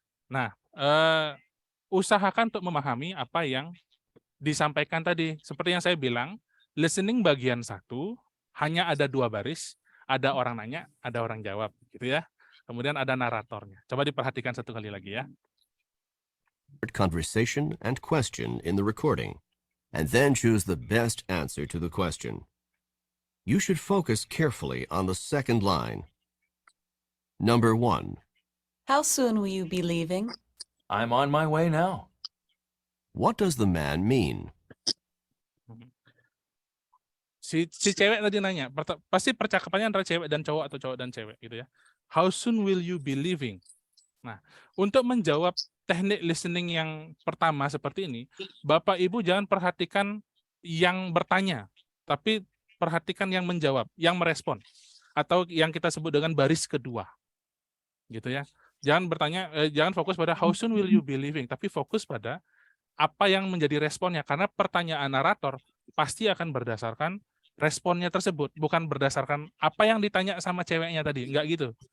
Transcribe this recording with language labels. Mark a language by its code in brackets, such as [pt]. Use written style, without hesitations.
[id] Nah, usahakan untuk memahami apa yang disampaikan tadi. Seperti yang saya bilang, listening bagian 1 hanya ada 2 baris, ada orang nanya, ada orang jawab gitu ya. Kemudian ada naratornya. Coba diperhatikan satu kali lagi ya. [en] Conversation and question in the recording, and then choose the best answer to the question. You should focus carefully on the second line. Number 1. How soon will you be leaving? I'm on my way now. What does the man mean? [id] Si cewek tadi nanya, pasti percakapannya antara cewek dan cowok atau cowok dan cewek gitu ya. [en] How soon will you be leaving? [id] Nah, untuk menjawab teknik listening yang pertama seperti ini, Bapak Ibu jangan perhatikan yang bertanya, tapi perhatikan yang menjawab, yang merespon, atau yang kita sebut dengan baris kedua, gitu ya. Jangan bertanya, jangan fokus pada [en] how soon will you be leaving, [id] tapi fokus pada apa yang menjadi responnya, karena pertanyaan narator pasti akan berdasarkan responnya tersebut, bukan berdasarkan apa yang ditanya sama ceweknya tadi, enggak gitu.